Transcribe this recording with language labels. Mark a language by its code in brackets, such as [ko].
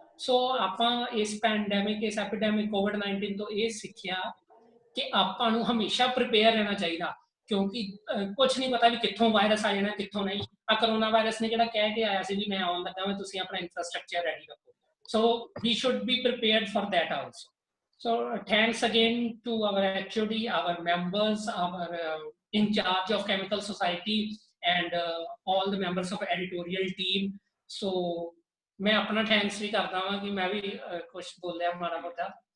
[pa] ਸੋ ਆਪਾਂ ਇਸ ਪੈਂਡੈਮਿਕ, ਇਸ ਐਪੀਡੈਮਿਕ COVID-19 ਤੋਂ ਇਹ ਸਿੱਖਿਆ ਕਿ ਆਪਾਂ ਨੂੰ ਹਮੇਸ਼ਾ ਪ੍ਰਿਪੇਅਰ ਰਹਿਣਾ ਚਾਹੀਦਾ, ਕਿਉਂਕਿ ਕੁਝ ਨਹੀਂ ਪਤਾ ਵੀ ਕਿੱਥੋਂ ਵਾਇਰਸ ਆ ਜਾਣਾ, ਕਿੱਥੋਂ ਨਹੀਂ। ਆ ਕਰੋਨਾ ਵਾਇਰਸ ਨੇ ਜਿਹੜਾ ਕਹਿ ਕੇ ਆਇਆ ਸੀ ਵੀ ਮੈਂ ਆਉਣ ਲੱਗਾ ਵਾਂ, ਤੁਸੀਂ ਆਪਣਾ ਇਨਫਰਾਸਟ੍ਰਕਚਰ ਰੈਡੀ ਰੱਖੋ। [en] So we should be prepared for that also. So thanks again to our HOD, our members, our in charge of chemical society and all the members of editorial team। [hi] so मैं अपना thanks भी करता हूँ कि मैं भी कुछ [pa] बोलिया माड़ा मोटा।